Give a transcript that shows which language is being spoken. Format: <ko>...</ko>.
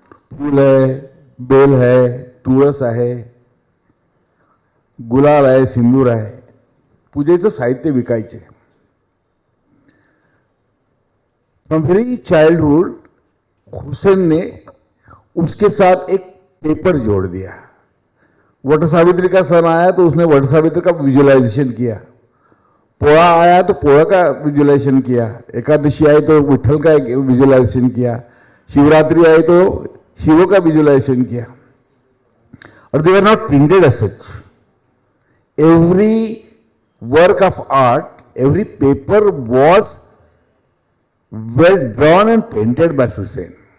<mr>फूल है, बेल है, तुळस आहे, गुलाल आहे, सिंदूर आहे, पूजेचं साहित्य विकायचे.</mr> <en>from very childhood</en> <hi>हुसैन ने उसके साथ एक पेपर जोड़ दिया. वट सावित्री का सन आया तो उसने वट सावित्री का विजुअलाइजेशन किया. पोळा आया तो पोळा का विजुअलाइजेशन किया. एकादशी आई तो विठल का विजुअलाइजेशन किया. शिवरात्रि आई तो शिवों का विजुअलाइजेशन किया.</hi> <en>और they are not printed as such. Every work of art, every paper was well drawn and painted by Husain.</en>